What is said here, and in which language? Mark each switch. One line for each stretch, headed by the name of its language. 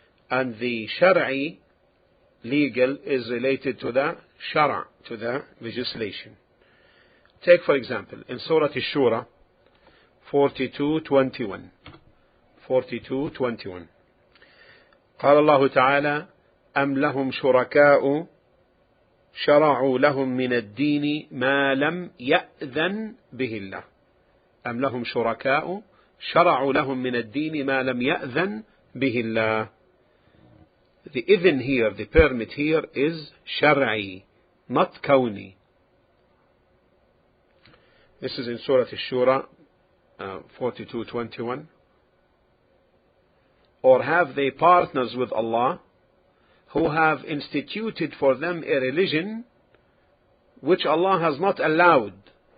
English: And the Shar'i, legal, is related to the Shara', to the legislation. Take for example, in Surah Ash-Shura, 42:21. 42:21.
Arabic: قال الله تعالى أم لهم شركاء شرعوا لهم من الدين ما لم يأذن به الله. أم لهم شركاء شرعوا لهم من الدين ما لم يأذن به الله.
English: The إذن here, the permit here is شرعي, not كوني. This is in Surah Ash-Shura 42:21. Or have they partners with Allah who have instituted for them a religion which Allah has not allowed?